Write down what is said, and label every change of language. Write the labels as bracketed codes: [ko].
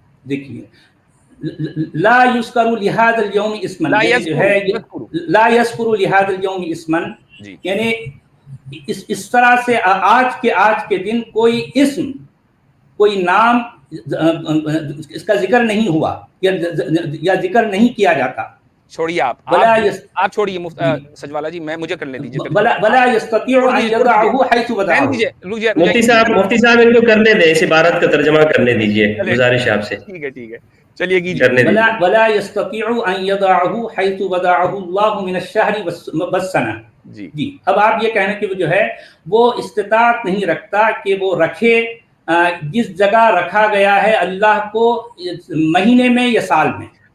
[ur] دیکھیے، [ar] لا یذکر لہذا اليوم اسما، [ur] لا یذکر لہذا اليوم اسما، یعنی اس طرح سے آج کے دن کوئی اسم، کوئی نام اس کا ذکر نہیں ہوا یا ذکر نہیں کیا جاتا. چھوڑیے آپ چھوڑیے سجوالا جی، میں مجھے کرنے دیجیے. [ar] ولا يستطيع ان يضعه حيث وضعه. [ur] مفتی صاحب ان کو کرنے دیں، اس عبارت کا ترجمہ کرنے دیجیے، گزارش آپ سے. ٹھیک ہے چلیے کیجیے. [ar] ولا يستطيع ان يضعه حيث وضعه الله من الشهر والسنه. [ur] جی اب آپ یہ کہنا کہ وہ جو ہے وہ استطاعت نہیں رکھتا کہ وہ رکھے جس جگہ رکھا گیا ہے اللہ کو، مہینے میں یا سال میں.